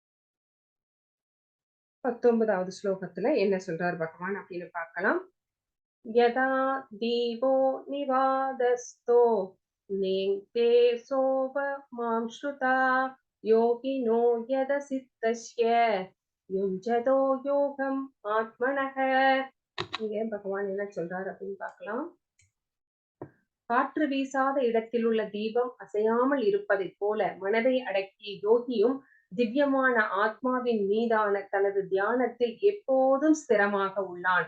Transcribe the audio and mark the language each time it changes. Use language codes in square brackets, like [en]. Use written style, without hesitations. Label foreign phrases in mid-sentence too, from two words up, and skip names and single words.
[ta] 19வது ஸ்லோகத்துல என்ன சொல்றார் பகவான் அப்படின்னு பார்க்கலாம். [sa] यदा दीपो निवादस्तो नेङ्क्ते सोपमां योगिनो यदसिद्धस्य युञ्जतो योगम् आत्मनः. [ta] இங்க பகவான் என்ன சொல்றாரு அப்படின்னு பார்க்கலாம். காற்று வீசாத இடத்தில் உள்ள தீபம் அசையாமல் இருப்பதைப் போல மனதை அடக்கிய யோகியும் திவ்யமான ஆத்மாவின் மீதான தனது தியானத்தில் எப்போதும் ஸ்திரமாக உள்ளான்.